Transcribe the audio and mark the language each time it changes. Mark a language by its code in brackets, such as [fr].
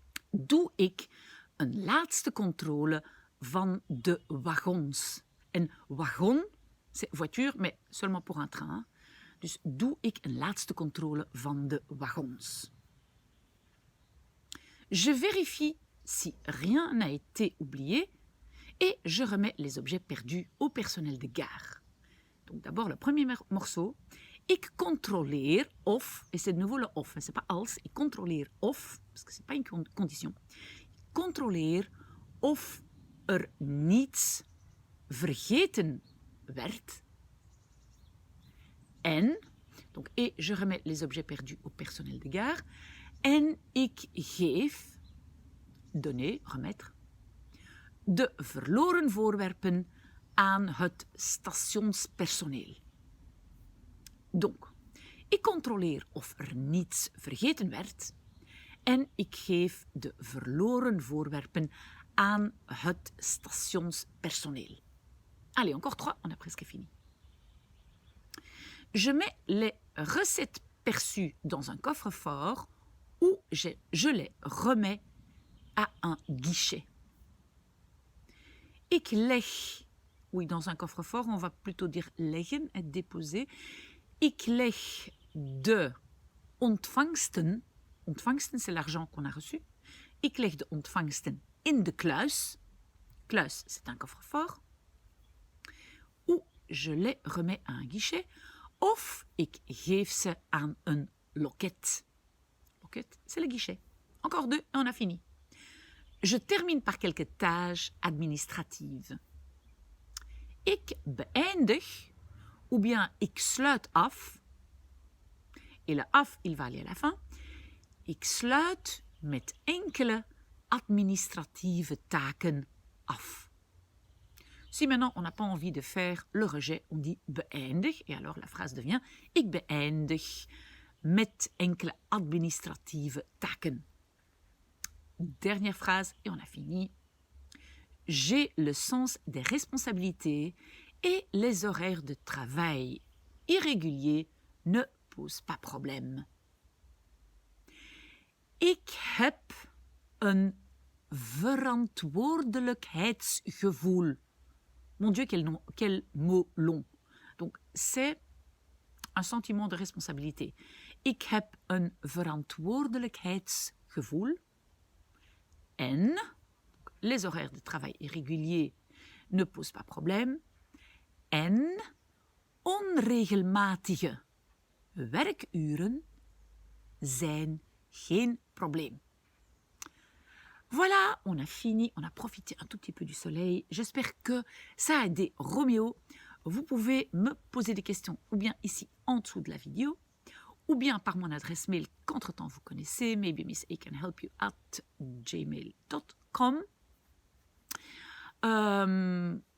[nl] Doe ik een laatste contrôle van de wagons. [fr] En wagon, c'est voiture, mais seulement pour un train. [nl] Dus doe ik een laatste contrôle van de wagons. [fr] Je vérifie si rien n'a été oublié et je remets les objets perdus au personnel de gare. Donc d'abord le premier morceau. [nl] Ik contrôleer of, [fr] et c'est de nouveau le of, c'est pas als, [nl] ik contrôleer of, [fr] parce que c'est pas une condition. [nl] Ik contrôleer of niets vergeten werd. En, [fr] Donc, et je remets les objets perdus au personnel de gare. [nl] En ik geef, [fr] donner, remettre, [nl] de verloren voorwerpen aan het stationspersoneel. Donc, ik controleer of er niets vergeten werd en ik geef de verloren voorwerpen aan het stationspersoneel. [fr] Allez, encore 3, on a presque fini. Je mets les recettes perçues dans un coffre-fort ou je les remets à un guichet. [nl] Ik leg, [fr] oui, dans un coffre-fort, on va plutôt dire leggen, être déposé. [nl] Ik leg de ontvangsten, [fr] ontvangsten c'est l'argent qu'on a reçu, [nl] ik leg de ontvangsten in de kluis, [fr] kluis c'est un coffre-fort, ou je les remets à un guichet, [nl] of ik geef ze aan een loket. [fr] Loket, c'est le guichet. Encore 2 et on a fini. Je termine par quelques tâches administratives. [nl] Ik beëindig, [fr] ou bien [nl] ik sluit af, [fr] et le af, il va aller à la fin. [nl] Ik sluit met enkele administratieve taken af. [fr] Si maintenant on n'a pas envie de faire le rejet, on dit beëindig, et alors la phrase devient [nl] ik beëindig met enkele administratieve taken. [fr] Dernière phrase, et on a fini. J'ai le sens des responsabilités et les horaires de travail irréguliers ne posent pas problème. [nl] Ik heb een verantwoordelijkheidsgevoel. [fr] Mon Dieu, quel mot long. Donc, c'est un sentiment de responsabilité. Ik heb een verantwoordelijkheidsgevoel. En, les horaires de travail irréguliers ne posent pas problème. [nl] En, onregelmatige werkuren zijn geen probleem. [fr] Voilà, on a fini, on a profité un tout petit peu du soleil. J'espère que ça a aidé Roméo. Vous pouvez me poser des questions ou bien ici en dessous de la vidéo, ou bien par mon adresse mail qu'entre-temps vous connaissez, maybe miss.acanhelpyou@gmail.com.